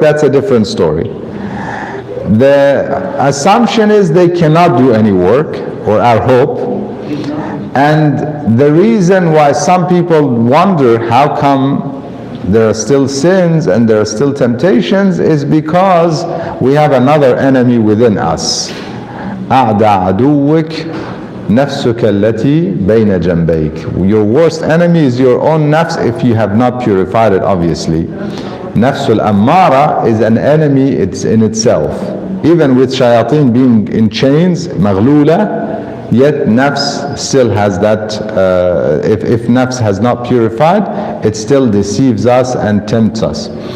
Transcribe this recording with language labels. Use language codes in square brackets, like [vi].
[en] That's a different story. The assumption is they cannot do any work, or our hope. And the reason why some people wonder how come there are still sins and there are still temptations is because we have another enemy within us. [ar] أعدى عدوك نفسك التي بين جنبيك. [en] Your worst enemy is your own nafs if you have not purified it, obviously. Nafsul ammara is an enemy, it's in itself. Even with shayateen being in chains, maghlula, yet nafs still has that, if nafs has not purified, it still deceives us and tempts us.